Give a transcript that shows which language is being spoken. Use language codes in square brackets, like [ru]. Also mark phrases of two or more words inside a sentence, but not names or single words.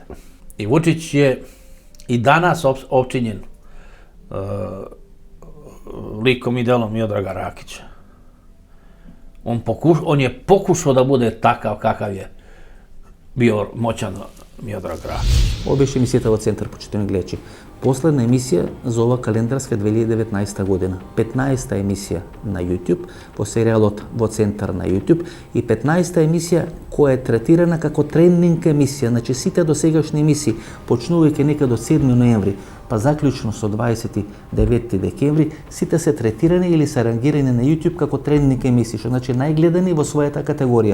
[sr] I Vučić je i danas opčinjen likom i delom Miodraga Rakića. On je pokušao da bude takav kakav je bio moćan Miodrag Rakić. [mk] Ovo беше емисията во Центар, почитани гледачи. Последна емисија за ова календарска 2019 година. 15-та емисија на YouTube, по серијалот Во Центар на YouTube и 15-та емисија која е третирана како трендинг емисија. Значи сите досегашни емисии, почнувајќи некаде од 7 ноември, па заклучно со 29 декември, сите се третирани или се рангирани на YouTube како трендинг емисии, што значи најгледани во својата категорија.